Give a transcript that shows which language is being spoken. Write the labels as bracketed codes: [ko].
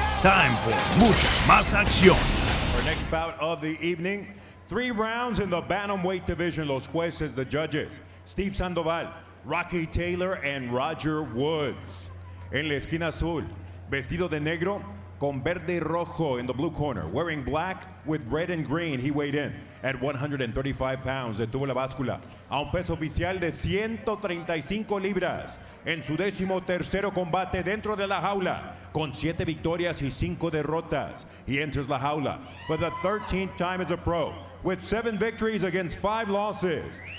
[en] Time for [es] mucha más acción. [en] Our next bout of the evening, 3 rounds in the bantamweight division. [es] Los jueces, [en] the judges, [es] Steve Sandoval, Rocky Taylor, and Roger Woods. En la esquina azul, vestido de negro con verde y rojo [en] in the blue corner. Wearing black with red and green, he weighed in at 135 pounds. [es] Detuvo la báscula a un peso oficial de 135 libras en su 13º combate dentro de la jaula, con 7 victorias y 5 derrotas. [en] He enters la jaula for the 13th time as a pro, with 7 victories against 5 losses.